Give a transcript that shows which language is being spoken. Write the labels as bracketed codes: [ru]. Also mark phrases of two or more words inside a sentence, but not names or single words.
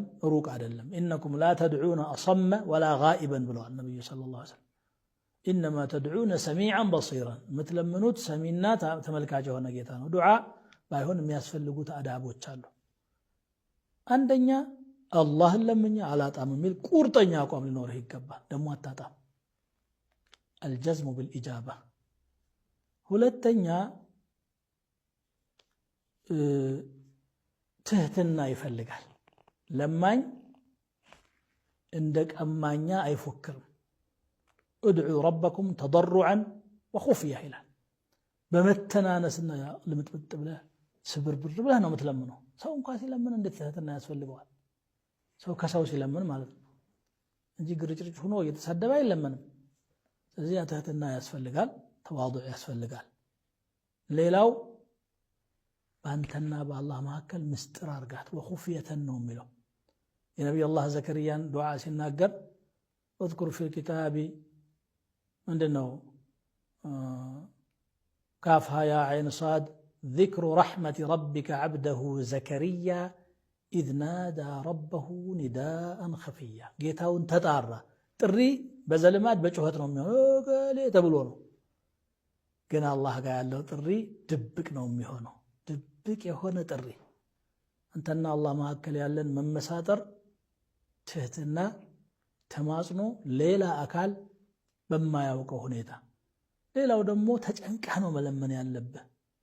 [am] ሩቅ አይደለም። [ar] إنكم لا تدعون أصم ولا غائبا [am] ብለዋል ነቢዩ [ar] صلى الله عليه وسلم። إنما تدعون سميعا بصيرا፣ [am] የምትለምኑት ሰሚና ተመልካች የሆነ ጌታ ነው። ዱዓ ባይሆን የሚያስፈልጉት አዳቦች አሉ። አንደኛ አላህን ለምኜ አላጣም የሚል ቁርጠኛ አቋም ሊኖርህ ይገባል። ደግሞ አታጣም፣ [ar] الجزم بالإجابة። [am] ሁለተኛ ትህትና ይፈልጋል። ለማኝ እንደ ቀማኛ አይፎክርም። [ar] ادعوا ربكم تضرعا وخفية [am] ይላል። በመተናነስና ልምጥምጥ ብለህ ስብርብር ብለህ ነው የምትለምነው። ሰው እንኳን ሲለምን እንዴት ትህትና ያስፈልገዋል? ሰው ከሰው ሲለምን ማለት ነው እንጂ ግርጭርጭ ሆኖ እየተሳደበ አይለምንም። ስለዚህ ትህትና ያስፈልጋል፣ ተዋዱዕ ያስፈልጋል። ሌላው በአንተና በአላህ መካከል ምስጢር አርጋት ወኹፍየተን ነው የሚለው የነቢዩ አላህ ዘከርያን ዱዓ ሲናገር [ar] اذكر في الكتاب [am] ምንድነው [ar] كافها يا عين صاد ذكر رحمة ربك عبده زكريا إذ نادى ربه نداء خفيا [am] ጌታውን ተጣራ። ጥሪ በዘልማት በጩኸት ነው የሚሆነው ተብሎ ነው። ግን አላህ ጋር ያለው ጥሪ ድብቅ ነው የሚሆነው። ድብቅ የሆነ ጥሪ አንተና አላህ መካከል ያለን መመሳጠር፣ ትህትና፣ ተማጽኖ ሌላ አካል በማያውቀው ሁኔታ። ሌላው ደግሞ ተጨንቀህ ነው መለመን ያለብህ።